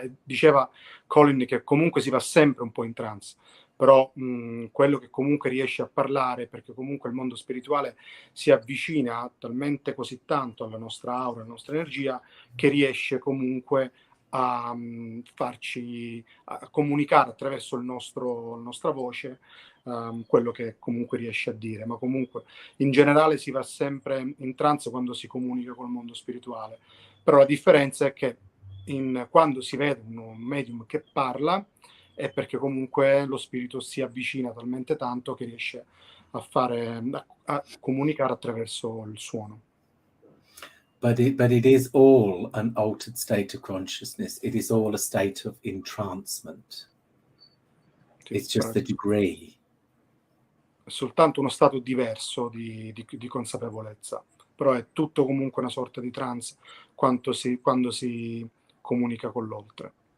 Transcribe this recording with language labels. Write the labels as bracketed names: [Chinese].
[Italian] E diceva Colin che comunque si va sempre un po' in trance, però quello che comunque riesce a parlare, perché comunque il mondo spirituale si avvicina talmente così tanto alla nostra aura, alla nostra energia, che riesce comunque a farci a comunicare attraverso la nostra voce quello che comunque riesce a dire, ma comunque in generale si va sempre in trance quando si comunica col mondo spirituale. Però la differenza è che quando si vede un medium che parla è perché comunque lo spirito si avvicina talmente tanto che riesce a comunicare attraverso il suono. [English] But it is all an altered state of consciousness. It is all a state of entrancement. [Italian] Sì, [English] It's just the degree. [Italian] È soltanto uno stato diverso di consapevolezza, però è tutto comunque una sorta di trance quando si comunica con l'oltre.